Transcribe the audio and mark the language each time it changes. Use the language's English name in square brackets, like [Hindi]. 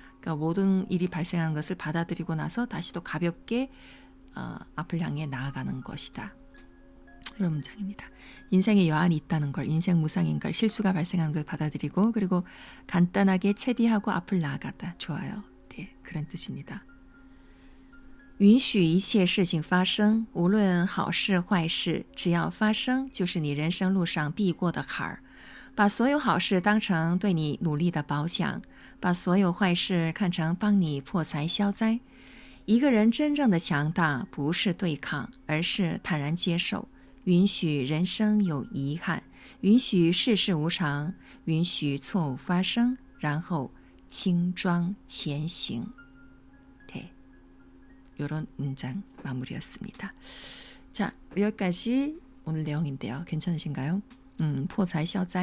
[Korean] 그러니까 모든 일이 발생하는 것을 받아들이고 나서 다시 또 가볍게 앞을 향해 나아가는 것이다. 그런 문장입니다. 인생에 여한이 있다는 걸, 인생 무상인 걸, 실수가 발생하는 걸 받아들이고 그리고 간단하게 채비하고 앞을 나아가다. 좋아요. 네, 그런 뜻입니다. [Chinese] 允许一切事情发生无论好事坏事只要发生就是你人生路上必过的坎儿把所有好事当成对你努力的褒奖把所有坏事看成帮你破财消灾一个人真正的强大不是对抗而是坦然接受允许人生有遗憾允许世事无常允许错误发生然后轻装前行. [Korean] 네, 이런 문장 마무리였습니다. 자, 여기까지 오늘 내용인데요. 괜찮으신가요? 破财消灾.